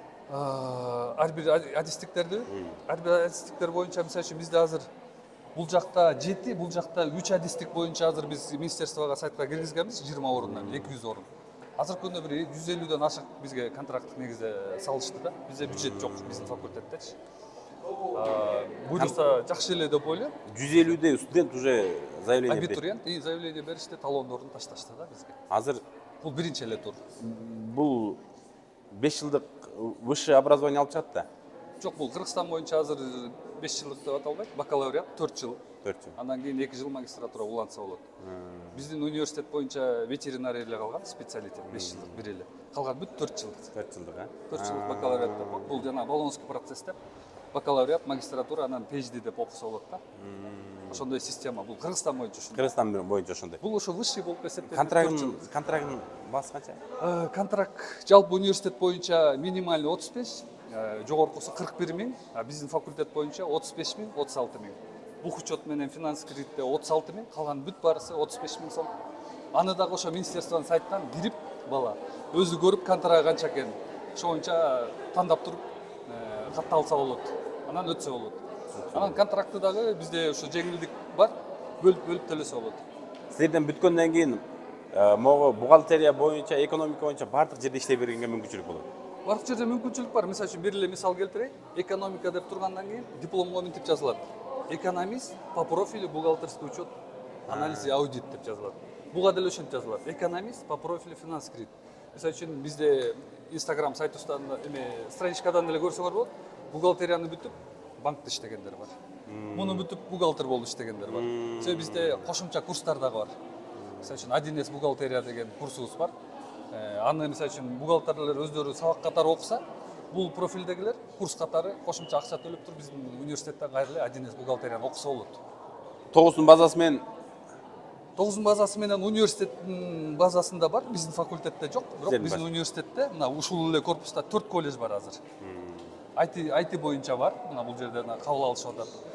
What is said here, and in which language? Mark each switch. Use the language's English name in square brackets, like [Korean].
[Kyrgyz] Ар бир адистиктер боюнча мисалы үчүн бизде азыр бул жакта 7, бул жакта 3 адистик боюнча азыр биз министерствого сайтка киргизгенбиз 20 орундан 200 орун. Азыркы күндө бир 150ден ашык бизге контракттык негизде салышты да. Бизде бюджет жок биздин факультеттечи. буюрса жакшы эле деп ойлойм. 150 студент уже заявление берди. Абитуриент заявление беришти, талондорун ташташты да бизге. Азыр Бул биринчи эле тур. бул 5 жылдык [Russian] высшее образование [Kyrgyz] алып чыгат да. Жок, бул Кыргызстан боюнча азыр 5 жылдык деп аталбайт, бакалавриат 4 жыл. 4 жыл. Андан кийин 2 жыл магистратура улантса болот. Биздин университет боюнча ветеринария эле калган, специалитет 5 жылдык бир эле. Калган бүт 4 жылдык. 4 жылдык, 4 жылдык бакалавриат деп коет. Бул жана болонский процесс деп. Бакалавриат, магистратура, анан PhD деп окуса болот да. Ошондой система. Бул Кыргызстан боюнча ушундай. Кыргызстан боюнча ошондой. Бул ошо высший болуп эсептелет. Контрагтын баасы канча? Контракт жалпы университет боюнча минимальный 35, жогоркусу 41 миң, биздин факультет боюнча 35 миң, 36 миң. Бук учет менен финанс кредитте 36 миң, калган бүт барысы 35 миң сом. Аны дагы ошо министерствонун сайттан кирип бала өзү көрүп контракт канча экенин ошо боюнча тандап туруп катталса болот. Анан өтсө болот. Анан контракты дагы бизде ошо жеңилдик бар, бөлүп төлөсө болот. Силерден бүткөндөн кийин могу бухгалтерия боюнча, экономика боюнча бардык жерде иштей бергенге мүмкүнчүлүк болот. Бардык жерде мүмкүнчүлүк бар. Мисалы үчүн бир эле мисал келтирейин. Экономика деп тургандан кийин дипломго мынтип жазылат. [Russian] Экономист по профилю бухгалтерский учет, анализ и аудит [Kyrgyz] деп жазылат. Буга деле ошентип жазылат. [Russian] Экономист по профилю финанс кредит. [Kyrgyz] Мисалы үчүн бизде Instagram сайтыбыздан страничкадан деле көрсөңөр болот. Бухгалтерияны бүтүп банкта иштегендер бар. Муну бүтүп бухгалтер болуп иштегендер бар. Себеби бизде кошумча курстар дагы бар. Мисалы үчүн 1С бухгалтерия деген курсубуз бар. Аны мисалы үчүн бухгалтерлер өздөрү сабак катары окуса, бул профилдегилер курс катары кошумча акча төлөп туруп биздин университеттен кайра эле 1С бухгалтерияны окуса болот. 9 базасы менен 9 базасы менен университеттин базасында бар, биздин факультетте жок. Бирок биздин университетте мына ушул эле корпуста 4 колледж бар азыр. IT боюнча бар, мына бул жерде кабыл алышып атат.